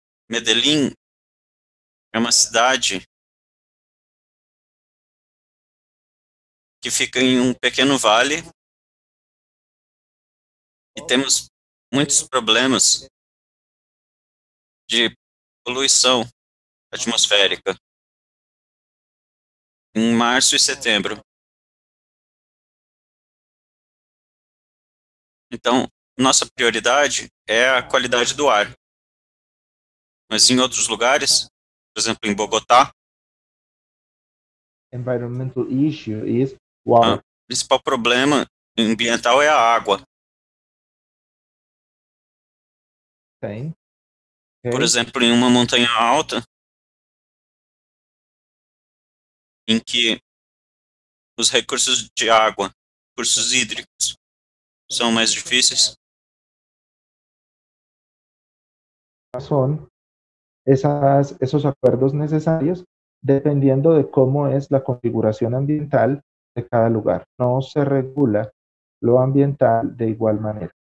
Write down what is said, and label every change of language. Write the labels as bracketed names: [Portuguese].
[Portuguese] Medellín é uma cidade que fica em um pequeno vale e temos muitos problemas de poluição atmosférica em março e setembro. Então, nossa prioridade é a qualidade do ar. Mas em outros lugares, por exemplo, em Bogotá, [English] Environmental issue is [Portuguese] o [English] water. [Portuguese] principal problema ambiental é a água. Okay. Por exemplo, em uma montanha alta, em que os recursos de água, recursos hídricos, são mais difíceis. [Spanish] Son esos acuerdos necesarios dependiendo de cómo es la configuración ambiental de cada lugar. No se regula lo ambiental de igual manera.